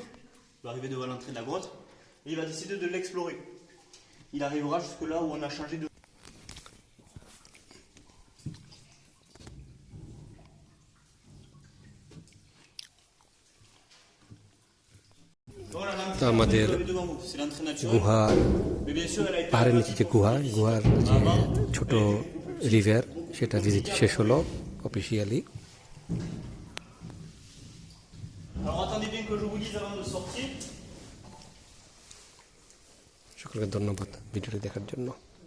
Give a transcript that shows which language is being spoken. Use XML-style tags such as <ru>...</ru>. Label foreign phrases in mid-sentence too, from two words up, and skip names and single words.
<fr>Il va arriver devant l'entrée de la grotte et il va décider de l'explorer. Il arrivera jusque là où on a changé de... Voilà,</fr> <bn>তো আমাদের</bn> <fr>c'est l'entrée naturelle.</fr> <bn>গুহার</bn> <fr>Mais bien sûr, elle a été</fr> <bn>পাহাড়ের নিচে যে গুহার যে ছোট রিভার সেটা ভিজিট শেষ হলো অফিসিয়ালি</bn> <fr>Alors attendez bien que je vous dise avant de sortir.</fr> <bn>সকলকে ধন্যবাদ ভিডিওটি দেখার জন্য</bn>